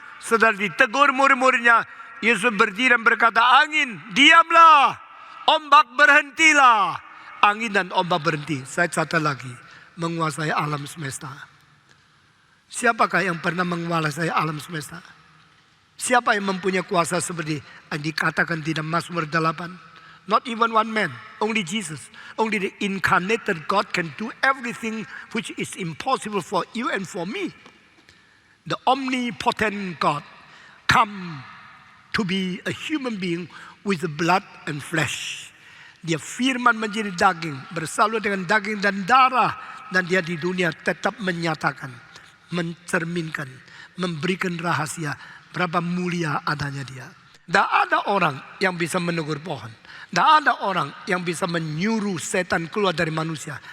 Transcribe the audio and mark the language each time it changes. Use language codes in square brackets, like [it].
[id] Setelah ditegur murid-muridnya, Yesus berdiri dan berkata, angin diamlah, ombak berhentilah. Angin dan ombak berhenti. Saya catat lagi, menguasai alam semesta. Siapakah yang pernah menguasai alam semesta? Siapa yang mempunyai kuasa seperti yang dikatakan di dalam Mazmur 8? [en] Not even one man, only Jesus. Only the incarnated God can do everything which is impossible for you and for me. The omnipotent God come to be a human being with blood and flesh. [id] Dia firman menjadi daging, bersalur dengan daging dan darah. Dan dia di dunia tetap menyatakan, mencerminkan, memberikan rahasia berapa mulia adanya dia. Tidak ada orang yang bisa menegur pohon. Tidak ada orang yang bisa menyuruh setan keluar dari manusia.